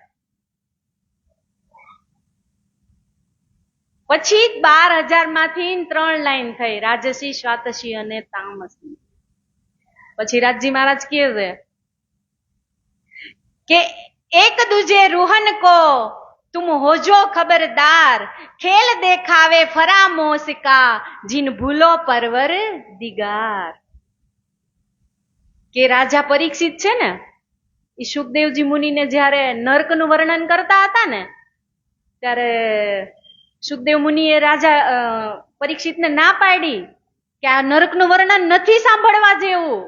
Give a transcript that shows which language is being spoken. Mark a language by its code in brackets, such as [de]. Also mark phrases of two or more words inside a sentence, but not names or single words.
[gu] પછી 12,000 માંથી 3 લાઈન થઈ, રાજસી, સ્વાતસી અને તામસી. પછી રાજજી મહારાજ કહે છે કે [hi] एक दूजे रूहन को तुम होजो खबरदार, खेल देखावे फरामोश का, जिन भूलो परवर दिगार. [gu] કે રાજા પરીક્ષિત છે ને એ સુખદેવજી મુનિને જયારે નર્કનું વર્ણન કરતા હતા ને ત્યારે સુખદેવ મુનિએ રાજા પરીક્ષિતને ના પાડી કે આ નરકનું વર્ણન નથી સાંભળવા જેવું.